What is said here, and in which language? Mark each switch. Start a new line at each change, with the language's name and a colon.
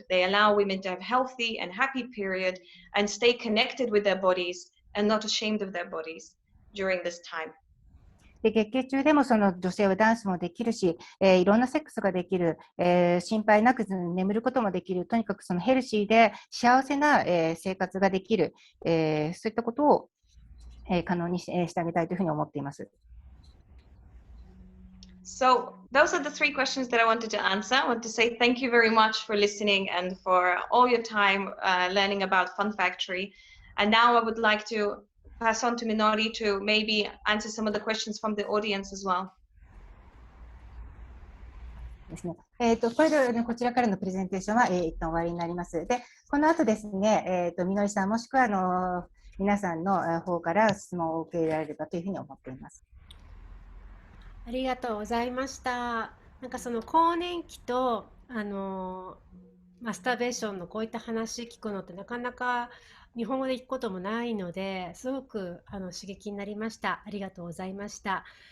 English: They allow women to have healthy and happy period and stay connected with their bodies and not ashamed of their bodies during this time.
Japanese: で、月経中でもその女性はダンスもできるし、いろんなセックスができる、心配なく眠ることもできる、とにかくそのヘルシーで幸せな、生活ができる、そういったことを、可能にしてあげたいというふうに思っています。
English: So those are the three questions that I wanted to answer. I want to say thank you very much for listening and for all your time learning about Fun Factory. And now I would like to pass on to Minori to maybe answer some of the questions from the audience as well.
Japanese: ですね。これで、こちらからのプレゼンテーションは、一旦終わりになります。で、この後ですね、みのりさんもしくは皆さんの方から質問を受け入れられればというふうに思っています。ありがとうございました。なんかその更年期とマスターベーションのこういった話聞くのってなかなか日本語で聞くこともないので、すごく刺激になりました。ありがとうございました。